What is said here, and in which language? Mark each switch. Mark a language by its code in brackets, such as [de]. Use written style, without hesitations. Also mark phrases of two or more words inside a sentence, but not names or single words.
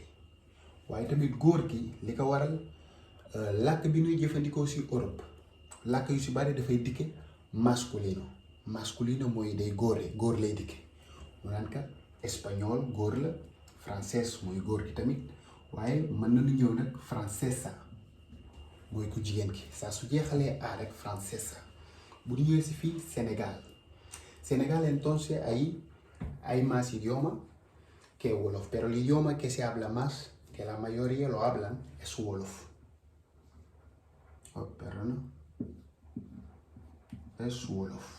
[wo] waaye tamit góor gi li ko waral làkk bi ñuy jëfandikoo si Europe làkk yu si bari dafay dikke masculino mooy day góor lay dikke. mu naan ka espagnol góor la, français mooy góor gi tamit, waaye mën nañu ñëw nag francesa mooy ku jigéen ki. saa su jeexalee a rek francesa. bu ñu ñëwee si fii [es] Senegal entonces hay más idioma que Wolof, pero el idioma que se habla más, que la mayoría lo hablan, es Wolof. Es Wolof.